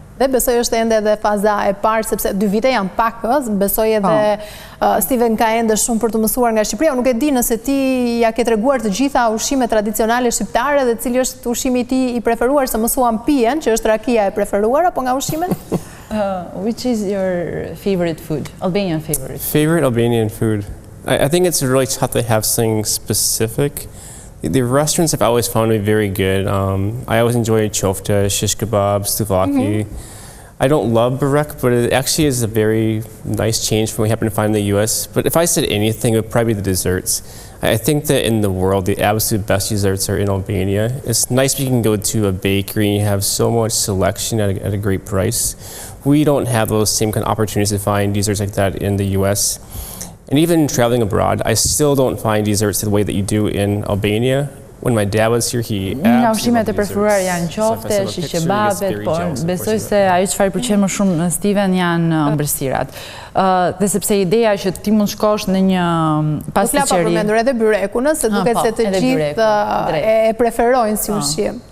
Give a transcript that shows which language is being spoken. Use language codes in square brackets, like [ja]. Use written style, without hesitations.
[sq] Dhe besoj është ende edhe faza e parë, sepse 2 vite janë pak, besoj edhe Steven ka ende shumë për të mësuar nga Shqipëria. Nuk e di nëse ti ja ke treguar të gjitha ushqime tradicionale shqiptare dhe cili është ushqimi i tij i preferuar, se mësuam pijen, që është rakia e preferuar, apo nga ushqimet? [en] Which is your favorite food? Albanian favorite? Favorite Albanian food? I think it's really tough to have something specific. The restaurants I've always found to be very good. I always enjoy chofta, shish kebab, souvlaki. I don't love burek, but it actually is a very nice change from what we happen to find in the US. But if I said anything, it would probably be the desserts. I think that in the world, the absolute best desserts are in Albania. It's nice when you can go to a bakery and you have so much selection at a great price. We don't have those same kind of opportunities to find desserts like that in the US. And even traveling abroad, I still don't find desserts the way that you do in Albania. When my dad was here, he [sq] nga ushqimet e preferuar janë qofte, shish kebabet, por besoj se ajo çfarë pëlqen më shumë në Steven janë ëmbëlsirat. Dhe sepse ideja që ti mund shkosh në një pasticeri. Po përmendur edhe byrekun, se duket se të gjithë e preferojnë si ushqim.